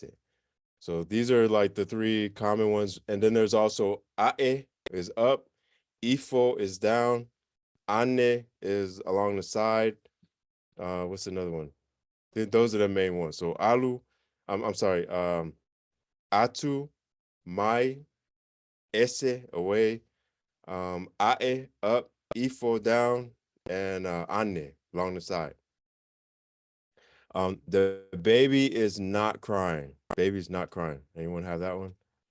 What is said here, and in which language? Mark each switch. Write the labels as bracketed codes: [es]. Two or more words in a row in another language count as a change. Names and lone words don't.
[en] So these are like the three common ones. And then there's also ae is up, ifo is down, ane is along the side. What's another one? Those are the main ones. So alu, I'm sorry, [sm] atu, mai, ese [en] away, ae up, ifo down, and ane along the side. The baby is not crying. Baby's not crying. Anyone have that one?